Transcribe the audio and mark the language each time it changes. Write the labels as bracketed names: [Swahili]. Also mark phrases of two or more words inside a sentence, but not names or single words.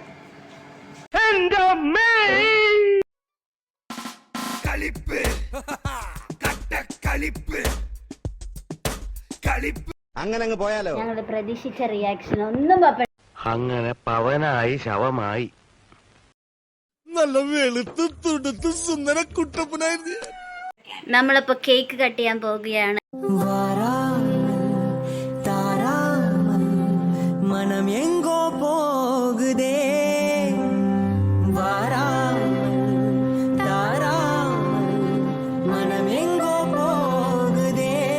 [Malayalam] അങ്ങനെ അങ്ങ് പോയാലോ? ഞങ്ങളുടെ പ്രതീക്ഷിച്ച റിയാക്ഷൻ ഒന്നും പപ്പ. അങ്ങനെ പവനായി ശവമായി. നല്ല വെളുത്ത് തുടുത്ത് സുന്ദര കുട്ടപ്പനായിരുന്നു. നമ്മളിപ്പോ കേക്ക് കട്ട് ചെയ്യാൻ പോവുകയാണ്. [Tamil] மனம் எங்கோ போகுதே வாராமல் தாராமல் மனம் எங்கோ போகுதே.